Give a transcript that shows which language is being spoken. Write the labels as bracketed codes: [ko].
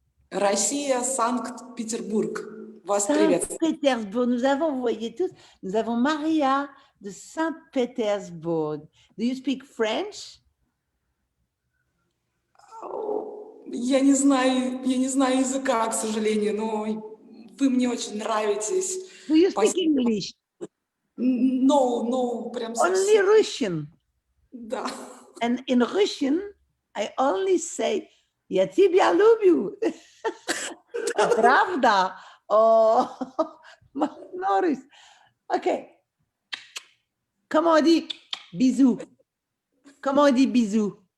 [ru] Россия, Санкт-Петербург. [fr] Saint-Pétersbourg. Nous avons, vous voyez tous, nous avons Maria de Saint-Pétersbourg. [en] Do you speak French? [ru] Я не знаю языка, к сожалению, но вы мне очень нравитесь. [en] Do you speak English? [ru] No, прям совсем. [en] Only Russian? [ru] Да. [en] And in Russian, I only say, [ru] я тебя люблю. Правда? [en] Oh, Norris. OK. [fr] Comment on dit bisous? Comment on dit bisous?